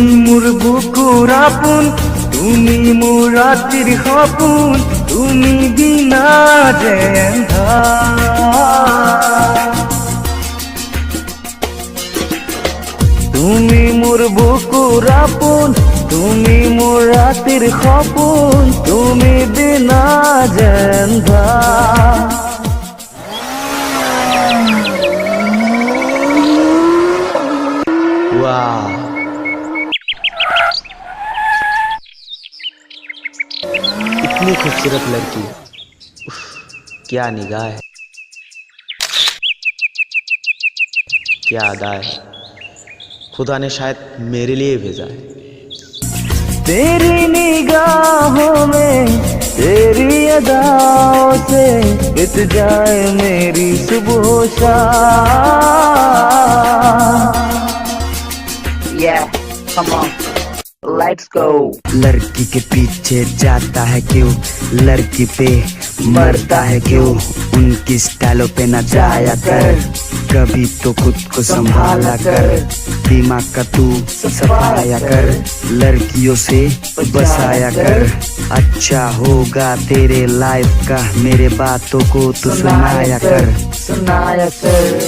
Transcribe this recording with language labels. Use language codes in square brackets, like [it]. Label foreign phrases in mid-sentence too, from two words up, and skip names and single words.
[as] মোৰ বুকুৰ আপোন তুমি মোৰ ৰাতিৰ সপোন তুমি বিনা যে আন্ধাৰ তুমি মোৰ বুকুৰ আপোন তুমি মোৰ ৰাতিৰ সপোন তুমি বিনা যে আন্ধাৰ [hi] वाह इतनी खूबसूरत लड़की, उफ, क्या निगाह है, क्या अदा है। खुदा ने शायद मेरे लिए भेजा है। तेरी निगाहों में तेरी अदाओं से बीत जाए मेरी सुबह शाम। [en] Yeah, come on, let's go. [hi] लड़की के पीछे जाता है क्यों, लड़की पे मरता है क्यों, उनकी स्टाइलों पे न जाया कर, कभी तो खुद को संभाला कर, दिमाग का तू सफाया कर, लड़कियों से बसाया कर, अच्छा होगा तेरे लाइफ का, मेरे बातों को तू सुनाया कर, सुनाया कर।